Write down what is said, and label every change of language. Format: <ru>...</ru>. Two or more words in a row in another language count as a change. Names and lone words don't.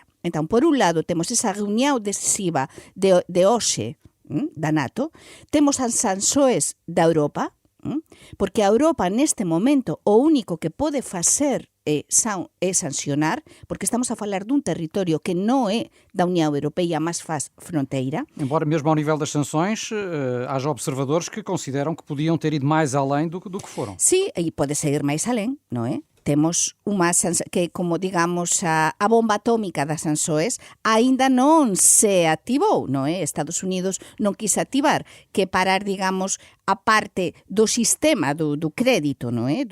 <gl>Entón, por un lado, temos esa reunión decisiva de hoxe da NATO, temos as sanções da Europa, porque a Europa neste momento o único que pode facer é sancionar, porque estamos a falar dun territorio que non é da Unión Europea,</gl> <pt>mas faz fronteira. Embora mesmo ao nível das sanções haja observadores que consideram que podiam ter ido mais além do que foram.</pt> <gl>Sí, e pode seguir máis alén, non é? Temos unha que, como digamos, a bomba atómica das sanções aínda non se activou, non é? Estados Unidos non quise activar, que parar, digamos, a parte do sistema do crédito, non é?</gl>